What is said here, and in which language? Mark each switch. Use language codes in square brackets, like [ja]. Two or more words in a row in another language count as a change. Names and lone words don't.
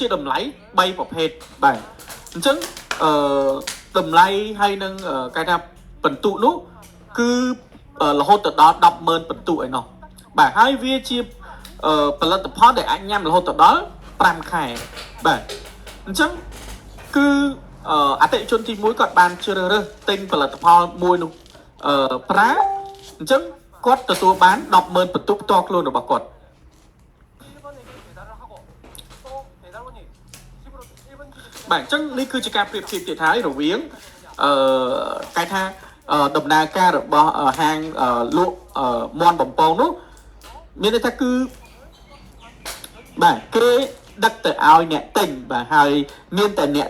[km] តម្លៃ3ប្រភេទបាទអញ្ចឹងតម្លៃហើយនឹងគេថាបន្ទុកនោះគឺរហូតទៅដល់ 100000 បន្ទុកឯណោះបាទហើយវាជាផលិតផលដែលអាចញ៉ាំរហូតទៅដល់5ខែបាទអញ្ចឹងគឺអតិថិជនទី1គាត់បានជ្រើសរើសទិញផលិតផលមួយនោះប្រើអញ្ចឹងគាត់ទទួលបាន 100000 បន្ទុកផ្ទាល់ខ្លួនរបស់គាត់ [ko] 일본에게 배달을 하고 또 배달원이 집으로 일본 집에 [km] បាទអញ្ចឹងនេះគឺជាការប្រៀបធៀបទៀតហើយរវាងគេថាដំណើរការរបស់ហាងលក់មន់បំពងនោះមានន័យថាគឺបាទគេដឹកទៅឲ្យអ្នកទិញបាទហើយមានតែអ្នក